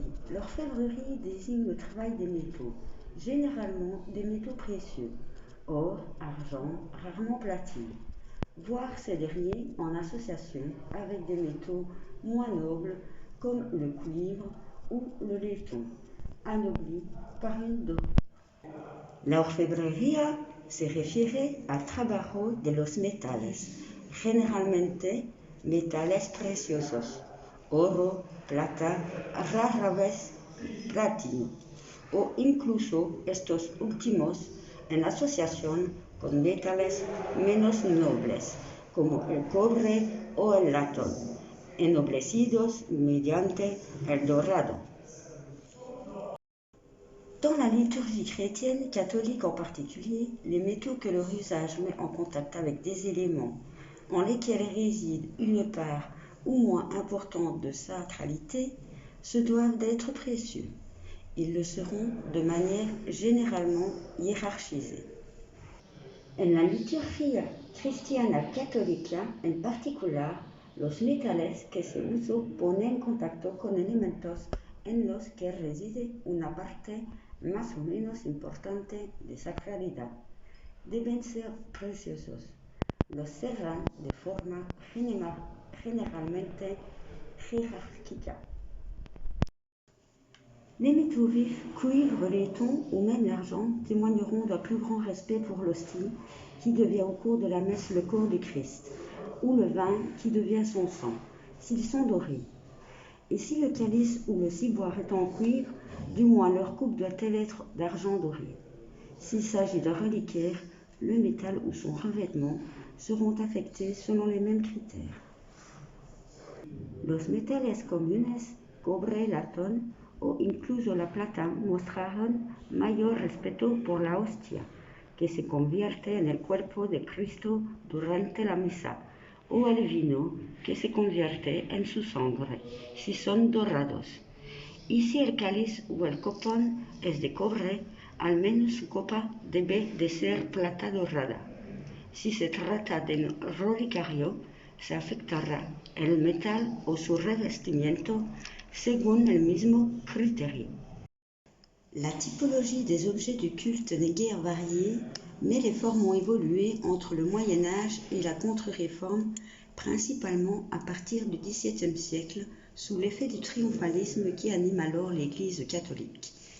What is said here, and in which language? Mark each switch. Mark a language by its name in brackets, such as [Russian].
[French] L'orfèvrerie désigne le travail des métaux, généralement des métaux précieux, or, argent, rarement platine, voire ces derniers en association avec des métaux moins nobles comme le cuivre ou le laiton, anoblis par une dot. [Spanish] La orfebrería se refiere al trabajo de los metales, generalmente metales preciosos, oro, plata, rara vez platino, o incluso estos últimos en asociación con metales menos nobles, como el cobre o el latón, ennoblecidos mediante el dorado. [French] Dans la liturgie chrétienne, catholique en particulier, les métaux que leur usage met en contact avec des éléments en lesquels réside une part ou moins importante de sacralité se doivent d'être précieux. Ils le seront de manière généralement hiérarchisée. [Spanish] En la liturgia cristiana católica, en particular, los metales que se usan ponen en contacto con elementos en los que reside una parte más o menos importante de sacralidad. Deben ser preciosos. Los serán de forma generalmente jerárquica. [French] Les métaux vifs, cuivre, laiton ou même l'argent témoigneront d'un plus grand respect pour l'hostie qui devient au cours de la messe le corps du Christ, ou le vin qui devient son sang, s'ils sont dorés. Et si le calice ou le ciboire est en cuivre, du moins leur coupe doit-elle être d'argent doré. S'il s'agit d'un reliquaire, le métal ou son revêtement seront affectés selon les mêmes critères. [Spanish] Los metales comunes, cobre, latón o incluso la plata mostraron mayor respeto por la hostia, que se convierte en el cuerpo de Cristo durante la misa, o el vino, que se convierte en su sangre, si son dorados. Y si el cáliz o el copón es de cobre, al menos su copa debe de ser plata dorada. Si se trata de un relicario, se afectará el metal o su revestimiento según el mismo criterio. [French] La typologie des objets du culte n'est guère variée, mais les formes ont évolué entre le Moyen Âge et la Contre-Réforme, principalement à partir du XVIIe siècle, sous l'effet du triomphalisme qui anime alors l'Église catholique.